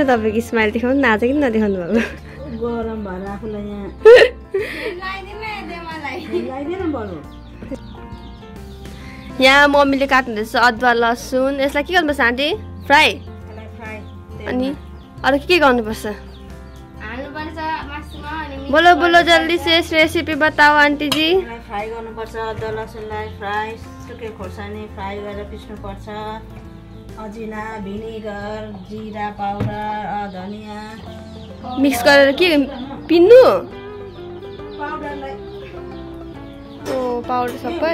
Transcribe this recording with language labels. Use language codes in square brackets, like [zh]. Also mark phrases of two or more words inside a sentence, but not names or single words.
[ne] तपाईँको स्माइल देखाउनु न, आज किन नदेखाउनु भएको? गरम भएर आफूलाई यहाँ मम्मीले काट्नुहुँदैछ अदुवा लसुन। यसलाई के गर्नुपर्छ आन्टी? फ्राई। अनि अरू के गर्नुपर्छ? [hi] बोलो बोलो जल्दी से रेसिपी बताओ आन्टी जी। [ne] फ्राई गर्नुपर्छ अदुवा लसुनलाई, फ्राई सुके खोर्सानी फ्राई गरेर पिस्नुपर्छ। अजिना, भिनेगर, जिरा पाउडर, धनिया मिक्स गरेर के पिन्नु? ओ पाउडर सबै।